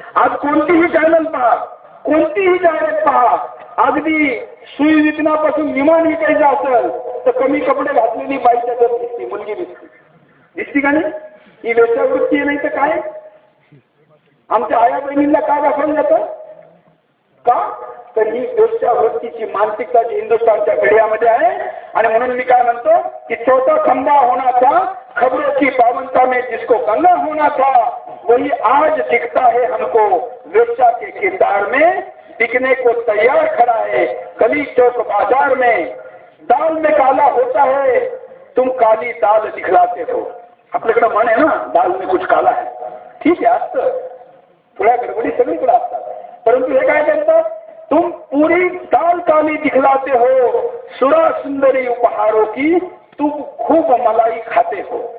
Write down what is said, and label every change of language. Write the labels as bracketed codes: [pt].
[mr] आज कोणतीही चॅनल पहा, कोणतीही जाहिरात पहा, अगदी सुई विकण्यापासून विमान विकायचं असेल तर कमी कपडे घातलेली बाईच्या तर दिसते, मुलगी दिसती का नाही? ही वेश्यावृत्ती नाही तर काय? आमच्या आया बहिणींना काय दाखवलं जातं का? तर ही वेश्यावृत्तीची मानसिकता जी हिंदुस्थानच्या घड्यामध्ये आहे. आणि म्हणून मी काय म्हणतो की [hi] चौथा खंबा होना था, खबरों की पावनता में जिसको गंगा होना था, वही आज दिखता है हमको वेश्या के किरदार में, बिकने को तैयार खड़ा है गली चौक बाजार में. दाल में काला होता है तुम काली दाल दिखलाते हो. [mr] आपल्याकडे म्हण आहे ना, [hi] दाल में कुछ काला है. [mr] ठीक आहे, असतं, थोड्या गडबडी सगळीकडे असतात, परंतु हे काय करतात, [hi] तुम पूरी दाल काली दिखलाते हो, सुरा सुंदरी उपहारों की तुम खूप मलाई खाते हो.